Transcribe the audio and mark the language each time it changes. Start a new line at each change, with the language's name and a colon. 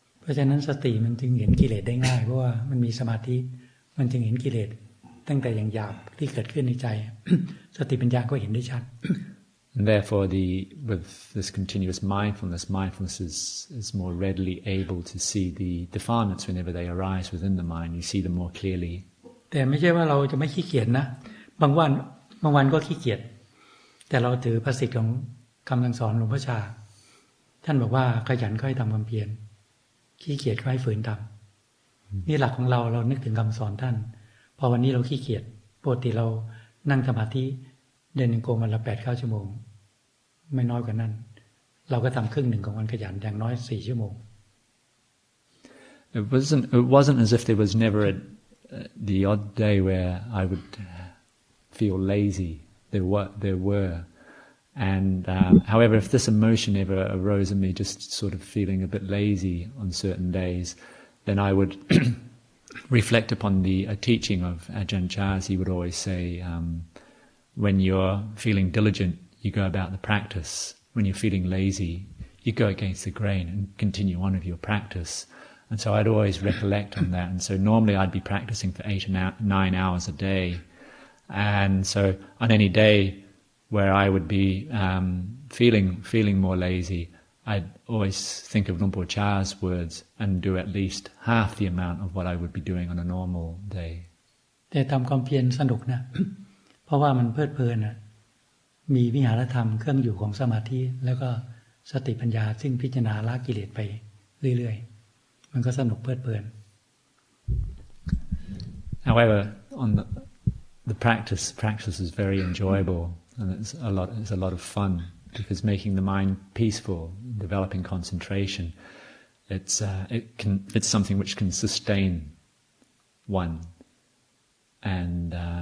Thai: เพราะฉะนั้นสติมันจึงเห็นกิเลสได้ง่ายเพราะว่ามันมีสมาธิมันจึงเห็นกิเลสตั้งแต่อย่างหยาบที่เกิดขึ้นในใจ สติปัญญาก็เห็นได้ชัด
English: And therefore, with this continuous mindfulness is more readily able to see the defilements whenever they arise within the mind. You see them more clearly.
Thai: แต่ไม่ใช่ว่าเราจะไม่ขี้เกียจนะบางวันก็ขี้เกียจแต่เราถือภาษิตของคำสั่งสอนหลวงพ่อชาท่านบอกว่าขยันก็ให้ทำความเพียรขี้เกียจก็ให้ฝืนทำนี่หลักของเรานึกถึงคำสอนท่านพอวันนี้เราขี้เกียจปกติเรานั่งสมาธิเดินจงกรมวันละ 8-9 ชั่วโมงไม่น้อยกว่านั้นเราก็ทำครึ่งหนึ่งของวันขยันอย่างน้อย4 ชั่วโมง
English: It wasn't as if there was never the odd day where I would feel lazy. There were. And however, if this emotion ever arose in me, just sort of feeling a bit lazy on certain days, then I would reflect upon the teaching of Ajahn Chah. He would always say, when you're feeling diligent, you go about the practice. When you're feeling lazy, you go against the grain and continue on with your practice. And so I'd always recollect on that. And so normally I'd be practicing for 8 or 9 hours a day. And so on any day where I would be feeling more lazy, I'd always think of Lumpur Cha's words and do at least half the amount of what I would be doing on a normal day.
Thai: แต่ทำความเพียรสนุกนะ เพราะว่ามันเพลิดเพลินนะมีวิหารธรรมเครื่องอยู่ของสมาธิแล้วก็สติปัญญาซึ่งพิจารณาละกิเลสไปเรื่อยๆมันก็สนุกเพลิดเพลิน
English: However, on the practice is very enjoyable and it's a lot of fun because making the mind peaceful, developing concentration, it's something which can sustain one, and